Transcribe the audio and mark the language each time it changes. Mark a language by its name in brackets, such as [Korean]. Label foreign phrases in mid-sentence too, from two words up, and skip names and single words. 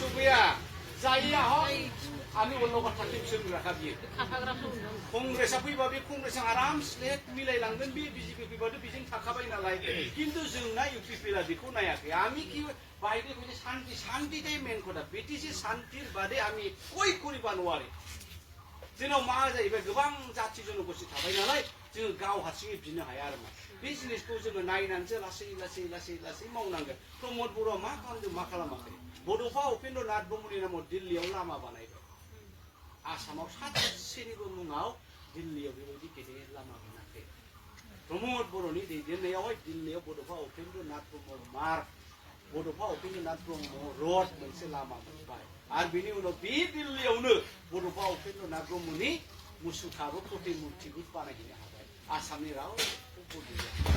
[Bodo] गैया जायया हय আমি उनाव थाखै बिसोर राखा बियो कंग्रेसआ फैबा बे कंग्रेसजों आराम स्लेट मिलायलांगोन बे बिजेपि फैबाथ' बेजों थाखाबाय नालाय किन्तु जोंना इउपिपिएलआ बेखौ नायाखै [Bangla] আমি কি বাইরে কইছে শান্তিটাই মেন কথা বিটিসি শান্তির বাদে আমি কই করিবা [Bodo] नवारे जोंनाव मा जाहैबाय गोबां जाथि जनगोष्ठी थाबाय नालाय जों गाव हारसिङै बिनो हाया आरो मा बे जिनिसखौ जोङो नायनानैसो लासै मावनांगोन प्रमद बर'आ मा खालामदों मा खालामाखै बड'फा उपेन्द्र नाथ ब्रह्मनि नामाव दिल्लीयाव लामा बानायबाय आसामाव सासेनिबो मुङाव दिल्लीयाव बेबायदि गेदेर लामा बानायाखै प्रमद बर'नि दैदेननायावहाय दिल्लीयाव बड'फा उपेन्द्र नाथ ब्रह्म मार्ग बड'फा उपेन्द्र नाथ ब्रह्म रड मोनसे लामा मोनबाय आरो बेनि उनाव बे दिल्लीयावनो बड'फा उपेन्द्र नाथ ब्रह्मनि मुसुखाबो प्रतिमुर्तिबो बानायहैनो हाबाय आसामनि रावबो गैया